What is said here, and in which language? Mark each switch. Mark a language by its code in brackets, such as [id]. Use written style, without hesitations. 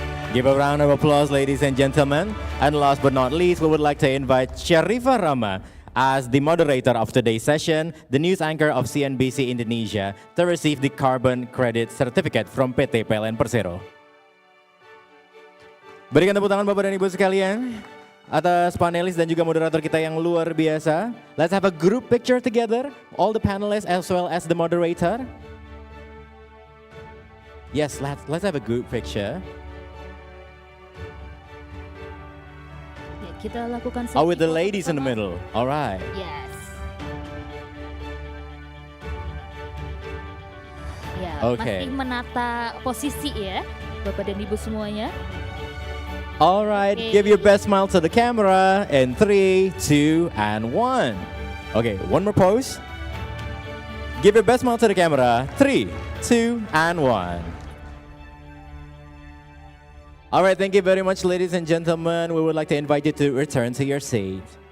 [en] Give a round of applause, ladies and gentlemen. And last but not least, we would like to invite Syarifah Rama as the moderator of today's session, the news anchor of CNBC Indonesia, to receive the carbon credit certificate from PT PLN Persero. [id] Berikan tepuk tangan Bapak dan Ibu sekalian atas panelis dan juga moderator kita yang luar biasa. [en] Let's have a group picture together, all the panelists as well as the moderator. Yes, let's have a group picture. [id] Ya, kita lakukan [en] Oh, with the ladies in the middle. All right. Yes. [id] Ya, [en] Okay. [id] masih menata posisi ya, Bapak dan Ibu semuanya. [en] All right, give your best smile to the camera in 3, 2, and 1. Okay, one more pose. Give your best smile to the camera. 3, 2, and 1. All right, thank you very much, ladies and gentlemen. We would like to invite you to return to your seat.